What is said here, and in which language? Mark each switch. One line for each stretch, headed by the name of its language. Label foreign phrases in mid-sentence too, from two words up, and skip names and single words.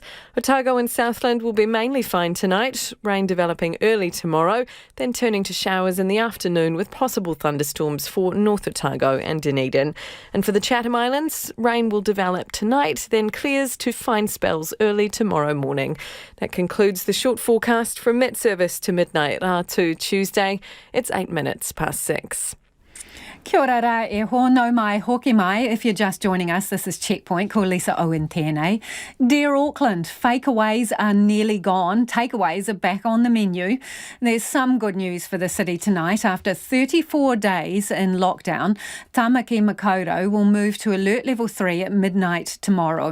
English: Otago and Southland will be mainly fine tonight. Rain developing early tomorrow, then turning to showers in the afternoon with possible thunderstorms for North Otago and Dunedin. And for the Chatham Islands, rain will develop tonight, then clears to fine spells early tomorrow morning. That concludes the short forecast from mid-service to midnight to Tuesday. It's 8 minutes past 6.
Māori: Kia ora rā e hono mai hoki mai.
English: If you're just joining us, this is Checkpoint.
Māori: Ko Lisa Owen tēnei.
English: Dear Auckland, fakeaways are nearly gone. Takeaways are back on the menu. There's some good news for the city tonight. After 34 days in lockdown, Tamaki Makaurau will move to Alert Level 3 at midnight tomorrow.